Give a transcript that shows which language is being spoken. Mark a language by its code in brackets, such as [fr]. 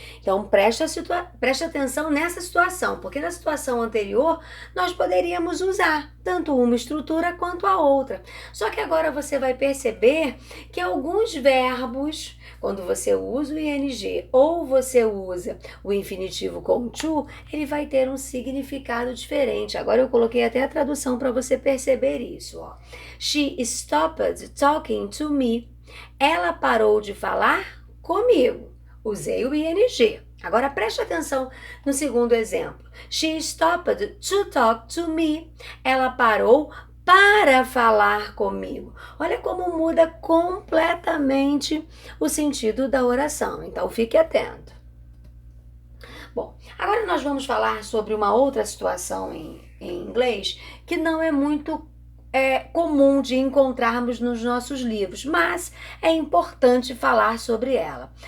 [pt] Então, preste atenção nessa situação, porque na situação anterior nós poderíamos usar tanto uma estrutura quanto a outra. Só que agora você vai perceber que alguns verbos, quando você usa o ing ou você usa o infinitivo com to, ele vai ter um significado diferente. Agora eu coloquei até a tradução para você perceber isso. Ó. [en] She stopped talking to me. [pt] Ela parou de falar comigo. Usei o ing. Agora preste atenção no segundo exemplo. [en] She stopped to talk to me. [pt] Ela parou para falar comigo. Olha como muda completamente o sentido da oração. Então fique atento. Bom, agora nós vamos falar sobre uma outra situação em inglês que não é muito comum de encontrarmos nos nossos livros, mas é importante falar sobre ela.